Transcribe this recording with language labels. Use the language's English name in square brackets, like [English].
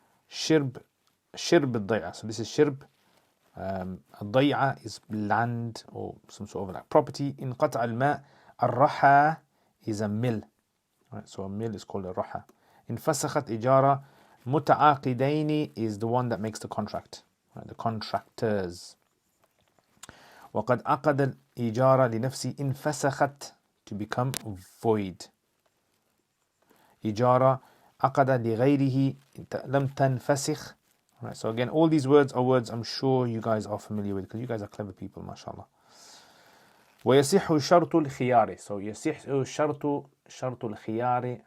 [Arabic] Shirb al-day'a, [English] so this is shirb. Al-day'a is land or some sort of like property. [Arabic] Inqata'a al-ma', [English] al-raha is a mill. Right, so a mill is called a raha. [Arabic] Infasakhat ijara, [English] muta'aqidaini is the one that makes the contract. The contractors. [Arabic] وقد عقد الإجارة لنفسه انفسخت, [English] to become void. [Arabic] إجارة عقد لغيره لم تنفسخ. [English] Right, so again, all these words are words I'm sure you guys are familiar with because you guys are clever people, mashallah. [Arabic] ويصح شرط الخيار. So يصح شرط الخيار.